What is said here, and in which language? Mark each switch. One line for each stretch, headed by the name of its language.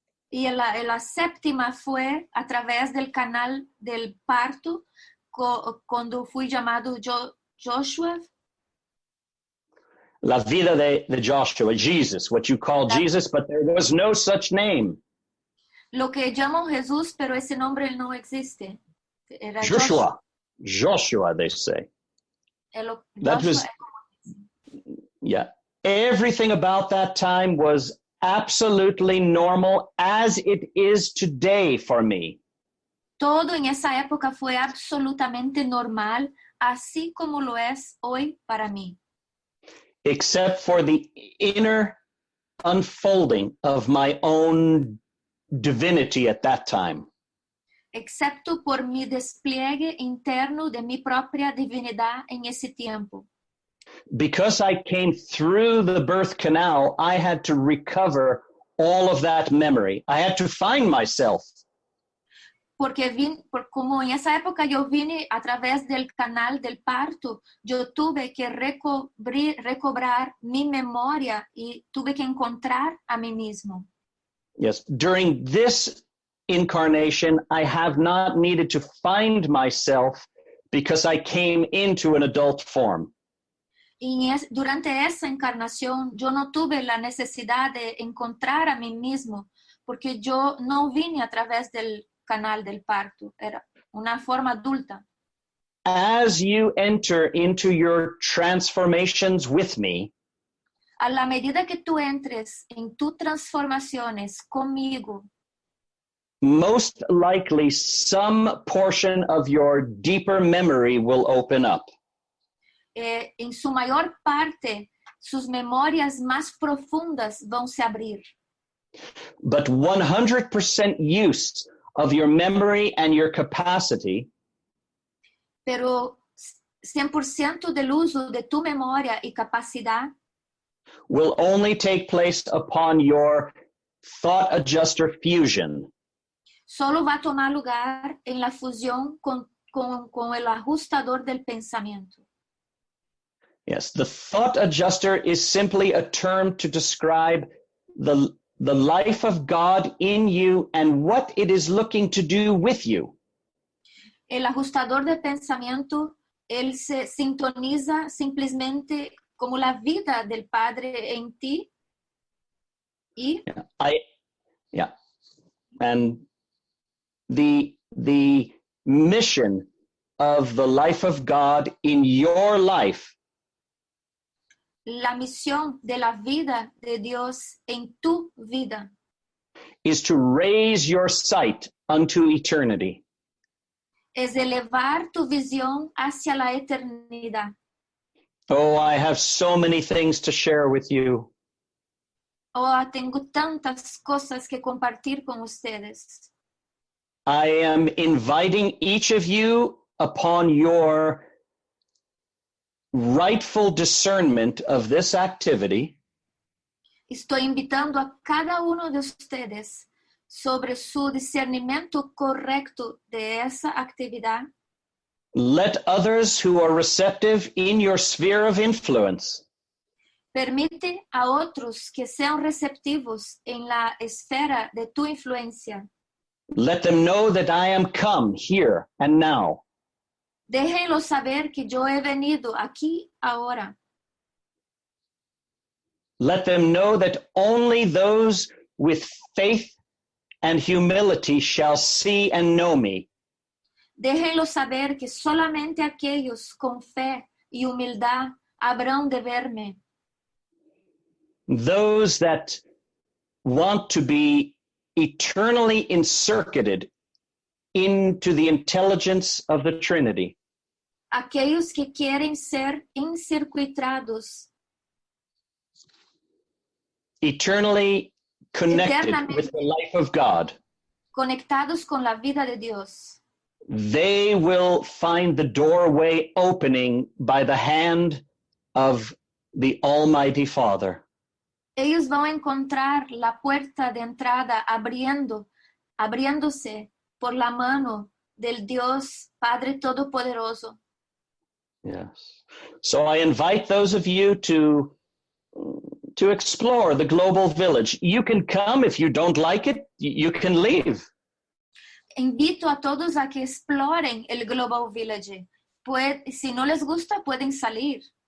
Spanish: Y la séptima fue a través del canal del parto, cuando fui llamado Joshua. La vida de
English: Joshua, Jesus, what you call Jesus, but there was no such name.
Spanish: Lo que llamo Jesús, pero ese nombre no existe. Era
English: Joshua, they say. That was, yeah. Everything about that time was absolutely normal as it is today for me.
Spanish: Todo en esa época fue absolutamente normal, así como lo es hoy para mí.
English: Except for the inner unfolding of my own divinity at that time.
Spanish: Excepto por mi despliegue interno de mi propia divinidad en ese tiempo.
English: Because I came through the birth canal, I had to recover all of that memory. I had to find myself.
Spanish: Porque como en esa época yo vine a través del canal del parto, yo tuve que recobrar mi memoria y tuve que encontrar a mí mismo.
English: Yes, during this incarnation, I have not needed to find myself because I came into an adult form.
Spanish: Y durante esa encarnación yo no tuve la necesidad de encontrar a mí mismo porque yo no vine a través del canal del parto, era una forma adulta.
English: As you enter into your transformations with me,
Spanish: a la medida que tú entres en tus transformaciones conmigo,
English: most likely some portion of your deeper memory will open up.
Spanish: En su mayor parte, sus memorias más profundas
Portuguese: vão se abrir.
English: But 100% use of your memory and your capacity
Spanish: Pero 100% del uso de tu memoria y capacidad
English: will only take place upon your thought adjuster fusion.
Spanish: Solo va a tomar lugar en la fusión con el ajustador del pensamiento.
English: Yes, the thought adjuster is simply a term to describe the life of God in you and what it is looking to do with you.
Spanish: El ajustador de pensamiento, él se sintoniza simplemente como la vida del Padre en ti. Y
English: and the mission of the life of God in your life
Spanish: la misión de la vida de Dios en tu vida
English: is to raise your sight unto eternity.
Spanish: Es elevar tu visión hacia la eternidad.
English: Oh, I have so many things to share with you.
Spanish: Oh, tengo tantas cosas que compartir con ustedes.
English: I am inviting each of you upon your rightful discernment of this activity.
Spanish: Estoy invitando a cada uno de ustedes sobre su discernimiento correcto de esa actividad.
English: Let others who are receptive in your sphere of influence
Spanish: Permite a otros que sean receptivos en la esfera de tu influencia.
English: let them know that I am come here and now.
Spanish: Déjenlo saber que yo he venido aquí ahora.
English: Let them know that only those with faith and humility shall see and know me.
Spanish: Déjenlo saber que solamente aquellos con fe y humildad habrán de verme.
English: Those that want to be eternally encircuited into the intelligence of the Trinity.
Spanish: Aquellos que quieren ser encircuitados,
English: Eternally connected
Spanish: Eternamente.
English: with the life of God.
Spanish: conectados con la vida de Dios.
English: They will find the doorway opening by the hand of the Almighty Father.
Spanish: Ellos van a encontrar la puerta de entrada abriéndose por la mano del Dios Padre Todopoderoso.
English: Yes. So I invite those of you to explore the global village. You can come. If you don't like it, you can leave.
Spanish: Invito a todos a que exploren el Global Village. Si no les gusta, pueden salir.